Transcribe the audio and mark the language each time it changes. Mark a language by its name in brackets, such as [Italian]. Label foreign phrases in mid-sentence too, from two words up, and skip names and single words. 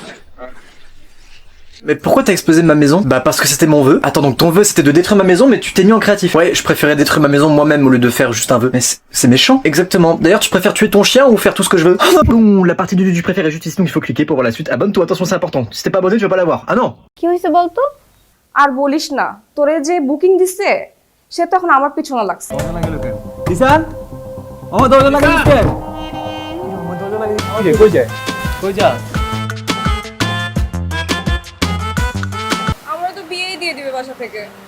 [French] Mais pourquoi t'as explosé ma maison? Bah parce que c'était mon vœu. Attends, donc ton vœu c'était de détruire ma maison mais tu t'es mis en créatif. Ouais, je préférais détruire ma maison moi-même au lieu de faire juste un vœu. Mais c'est méchant. Exactement. D'ailleurs, tu préfères tuer ton chien ou faire tout ce que je veux? Bon, la partie du préfère est juste ici donc il faut cliquer pour voir la suite. Abonne-toi, attention c'est important. Si t'es pas abonné, tu vas pas l'avoir. Ah non. [Bangla] কি হইছে বলতো? আর বলিস না, তোরে যে বুকিং দিছে সে তো এখন আমার পিছনে লাগছে। দিশান ও দরজা লাগা দিছে ও দরজা লাগা দিছে কই যায় কই যা আমরা তো বিয়েই দিয়ে দিবে বাসা থেকে।